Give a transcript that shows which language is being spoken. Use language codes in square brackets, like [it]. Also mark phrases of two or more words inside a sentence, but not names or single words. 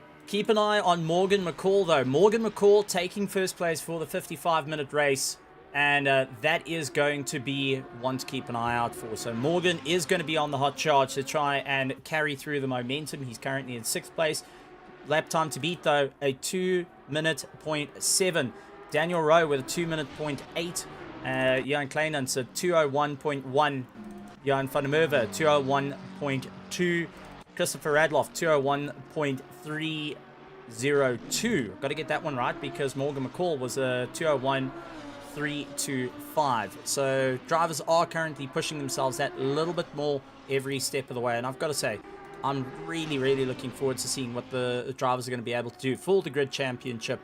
[en] Keep an eye on Morgan McCall, though. Morgan McCall taking first place for the 55-minute race, and that is going to be one to keep an eye out for. So Morgan is going to be on the hot charge to try and carry through the momentum. He's currently in 6th place. Lap time to beat, though, a 2-minute .7. Daniel Rowe with a 2-minute .8. Jan Kleinans a 2:01.1. Jan van der Merwe 2:01.2. Christopher Radloff 2:01.302. Got to get that one right because Morgan McCall was a 2:01.325. So drivers are currently pushing themselves that little bit more every step of the way. And I've got to say, I'm really, really looking forward to seeing what the drivers are going to be able to do for the Grid Championship.